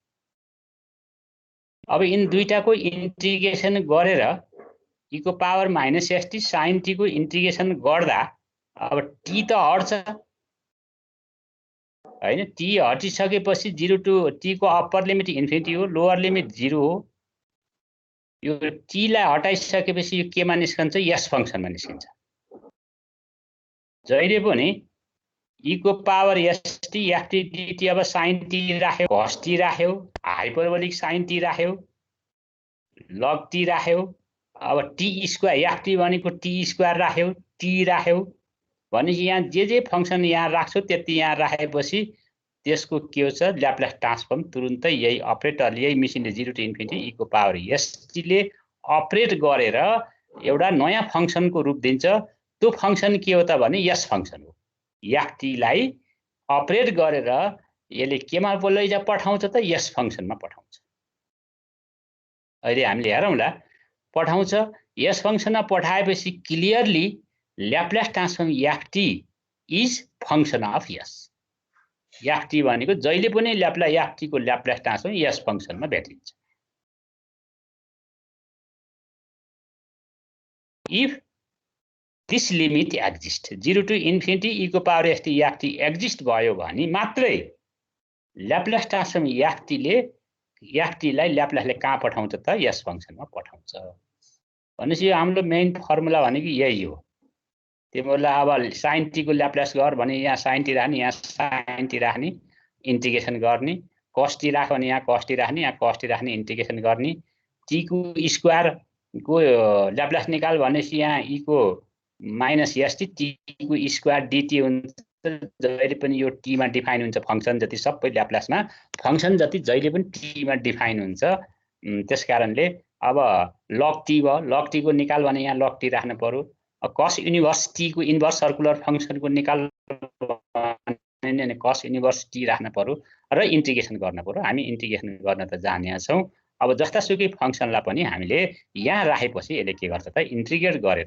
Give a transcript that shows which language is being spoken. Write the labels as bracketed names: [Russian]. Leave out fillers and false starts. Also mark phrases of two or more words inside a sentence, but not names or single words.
[Nepali] अब इन दुईटाको इन्टिग्रेसन गरेर e को पावर माइनस st sin t को इन्टिग्रेसन गर्दा अब t त हट्छ हैन t हटिसकेपछि 0 to t को [English] upper limit [Nepali] इन्फिनिटी हो [English] lower limit [Nepali] 0 हो यो t लाई हटाइसकेपछि यो केमा निस्कन्छ s फंक्सनमा निस्किन्छ जहिले पनि e को पावर st ft dt अब sin t राख्यो cos t राख्यो हाइपरबोलिक sin t राख्यो log t राख्यो अब t स्क्वायर ft भनेको t स्क्वायर राख्यो t राख्यो भनेपछि यहाँ जे फंक्सन यहाँ राख्छौ त्यति यहाँ राखेपछि त्यसको के हुन्छ [English] Laplace transform [Nepali] तुरुन्तै यही अपरेटरले यही मेसिनले 0 to इन्फिनिटी e को पावर st ले अपरेट गरेर एउटा नयाँ फंक्सनको रूप दिन्छ त्यो फंक्सन के हो त भने s फंक्सन हो ft लाई अपरेट गरेर यसले केमा लैजा पठाउँछ त s फंक्सनमा पठाउँछ अहिले हामीले हेरौँला पठाउँछ s फंक्सनमा पठाएपछि [English] clearly Laplace transform ft is function of s ft [Nepali] भनेको जहिले पनि ft को [English] Laplace transform [Nepali] s फंक्सनमा भेटिन्छ [English] if this limit exists 0 to infinity [Nepali] e को पावर st ft एक्जिस्ट भयो भने मात्रै ल्याप्लास ट्रान्सफर्म ft लाई ल्याप्लासले कहाँ पठाउँछ त s फंक्सनमा पठाउँछ भनेपछि हाम्रो [English] main formula [Nepali] भनेको यही हो तिमीलाई अब sin t को ल्याप्लास गर भने यहाँ sin t राख्ने यहाँ sin t राख्ने इन्टिग्रेसन गर्ने cos t राख भने यहाँ cos t राख्ने यहाँ cos t राख्ने इन्टिग्रेसन गर्ने t को स्क्वायर को ल्याप्लास निकाल भनेपछि यहाँ e को माइनस st t को स्क्वायर dt हुन्छ जहिले पनि यो t मा डिफाइन हुन्छ फंक्सन जति सबै ल्याप्लासमा फंक्सन जति जहिले पनि t मा डिफाइन हुन्छ त्यसकारणले अब log t भयो log t को निकाल भने यहाँ log t राख्न पर्यो cos इन्भर्स t को [English] inverse circular [Nepali] फंक्सनको निकाल भने cos इन्भर्स t राख्न पर्यो र इन्टिग्रेसन गर्न पर्यो हामी इन्टिग्रेसन गर्न त जानेका छौं अब जस्तासुकै फंक्सनलाई पनि हामीले यहाँ राखेपछि यसले के गर्छ त इन्टिग्रेट गरेर